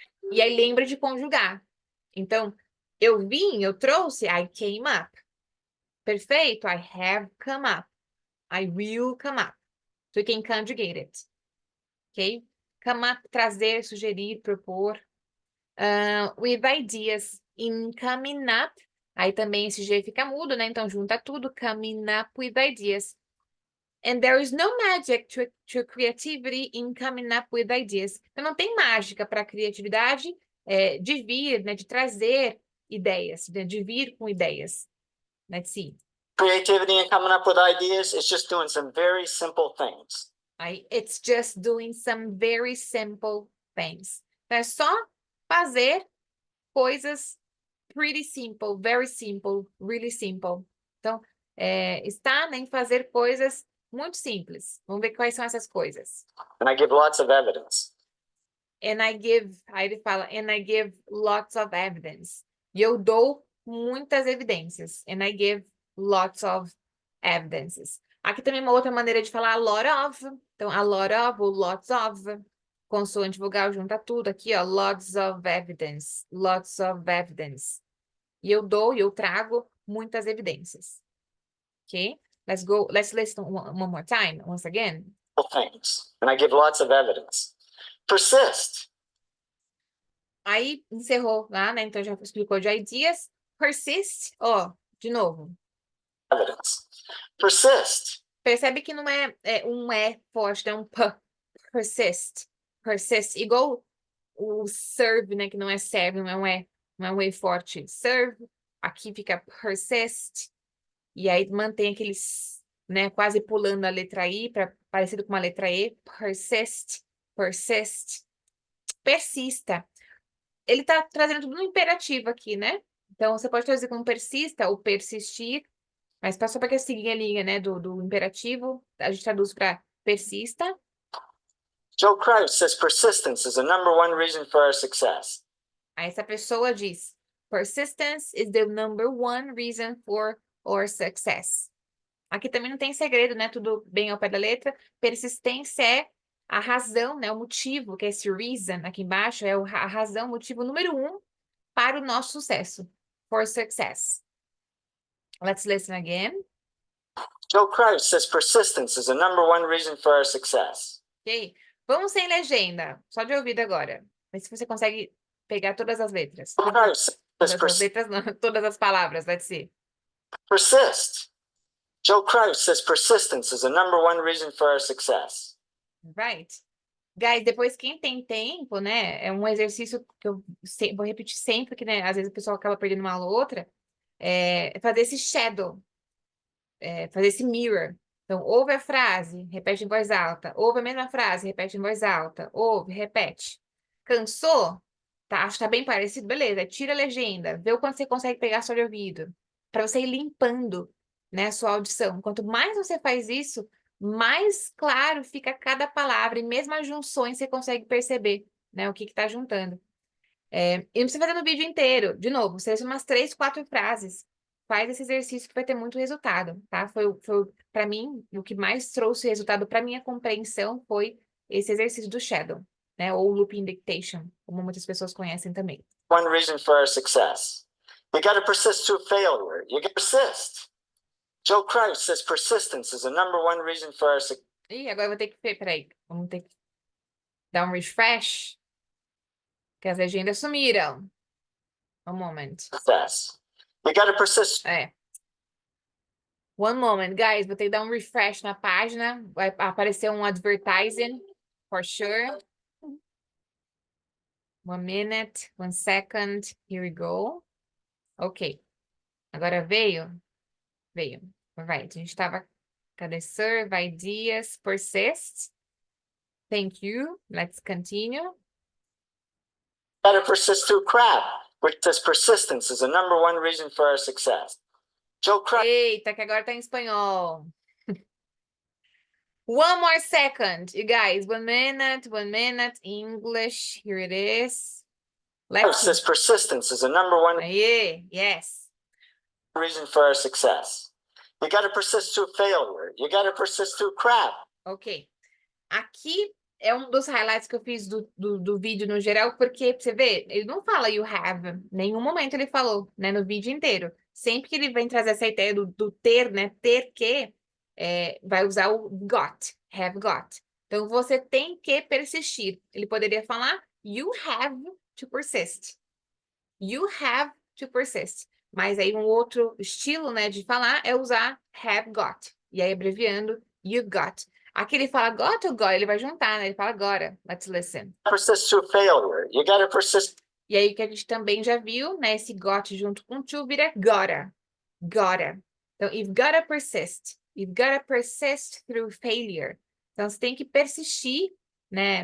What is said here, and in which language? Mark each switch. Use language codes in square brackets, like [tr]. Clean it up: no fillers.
[pt] E aí lembra de conjugar. Então, eu trouxe, [en] I came up. [pt] Perfeito, [en] I have come up. I will come up. So you can conjugate it. Ok? Come up, [pt] trazer, sugerir, propor. [en] With ideas in coming up. [pt] Aí também esse G fica mudo, né? Então junta tudo. [en] Coming up with ideas. And there is no magic to creativity in coming up with ideas. [pt] Então não tem mágica para a criatividade de vir, né? De trazer ideias, né, de vir com ideias. [en] Let's see. Creativity and coming up with ideas is just doing some very simple things. It's just doing some very simple things. [pt] Então é só fazer coisas [en] pretty simple, very simple, really simple. [pt] Então, está em fazer coisas muito simples. Vamos ver quais são essas coisas. [en] And I give lots of evidence. And I give, [pt] aí ele fala, [en] and I give lots of evidence. [pt] E eu dou muitas evidências. [en] And I give lots of evidences. [pt] Aqui também uma outra maneira de falar [en] a lot of. [pt] Então, [en] a lot of ou lots of. [pt] Consoante vogal junta tudo. Aqui, ó, [en] lots of evidence. Lots of evidence. [pt] E eu dou, e eu trago muitas evidências. [en] Okay? Let's go, let's listen one more time, once again. Things, and I give lots of evidence. Persist. [pt] Aí encerrou lá, né? Então já explicou de ideas. Persist, ó, de novo. [en] Evidence. Persist. [pt] Percebe que não é um E forte, é um P. Persist. Persist. Igual o serve, né? Que não é serve, não é um E forte. Serve. Aqui fica persist. E aí mantém aqueles, né? Quase pulando a letra I, parecido com uma letra E. Persist. Persist. Persista. Ele tá trazendo tudo no imperativo aqui, né? Então, você pode traduzir como persista ou persistir, mas só para que seguir a linha, né, do imperativo, a gente traduz para persista. [en] Joe Kraus says persistence is the number one reason for our success. [pt] Aí essa pessoa diz, [en] persistence is the number one reason for our success. [pt] Aqui também não tem segredo, né? Tudo bem ao pé da letra. Persistência é a razão, né? O motivo, que é esse reason aqui embaixo, é a razão, o motivo número 1 para o nosso sucesso. [en] For success. Let's listen again. Joe Kraus says persistence is the number one reason for our success. Ok? [pt] Vamos sem legenda, só de ouvido agora. Vê se você consegue pegar todas as letras. [en] Joe Kraus says [pt] Todas as letras, não, todas as palavras, [en] let's see. persist. Joe Kraus says persistence is the number one reason for our success. Right. [pt] Guys, depois quem tem tempo, né? É um exercício que eu vou repetir sempre, que né, às vezes o pessoal acaba perdendo uma aula ou outra. É fazer esse shadow. Fazer esse mirror. Então, ouve a frase, repete em voz alta. Ouve a mesma frase, repete em voz alta. Ouve, repete. Cansou? Tá, acho que tá bem parecido? Beleza, tira a legenda. Vê o quanto você consegue pegar só de ouvido. Para você ir limpando, né, a sua audição. Quanto mais você faz isso, mais claro fica cada palavra. E mesmo as junções você consegue perceber, né, o que está juntando. E não precisa fazer no vídeo inteiro. De novo, seleciona umas 3, 4 frases. Faz esse exercício que vai ter muito resultado, tá? Foi para mim, o que mais trouxe resultado para minha compreensão foi esse exercício do shadow, né? Ou looping dictation, como muitas pessoas conhecem também. [en] One reason for our success. You got to persist through failure. You got to persist. Joe Kraus says persistence is the number one reason for our success. [pt] Ih, agora eu vou ter que... Peraí, vamos ter que dar um refresh, que as legendas sumiram. Um moment. [en] You got to persist. One moment, guys. [pt] Vou ter que dar um refresh na página. Vai aparecer um advertising, [en] for sure. 1 minute, 1 second. Here we go. Ok. [pt] Agora veio? Veio. [en] Right. [pt] A gente estava... [en] Cadê serve, ideas, persist? Thank you. Let's continue. You got to persist through crap, which says persistence is the number one reason for our success. Joe Kraus. [pt] Eita, que agora tá em espanhol. [en] One more second, you guys. 1 minute, English. Here it is. Let's Says persistence is the number one yes. reason for our success. You got to persist through failure. You got to persist through crap. Ok. [pt] Aqui é um dos highlights que eu fiz do vídeo no geral, porque, você vê, ele não fala [en] you have. [pt] Em nenhum momento ele falou, né, no vídeo inteiro. Sempre que ele vem trazer essa ideia do ter, né, ter que, vai usar o got, have got. Então, você tem que persistir. Ele poderia falar [en] you have to persist. You have to persist. [pt] Mas aí um outro estilo, né, de falar é usar have got. E aí, abreviando, [en] you got. [pt] Aqui ele fala got ou got, ele vai juntar, né? Ele fala agora. [en] Let's listen. Persist through failure. You got to persist. [pt] E aí, que a gente também já viu, né? Esse got junto com to vira gotta. Gotta. Então, [en] you've gotta persist. You've gotta persist through failure. [pt] Então, você tem que persistir, né?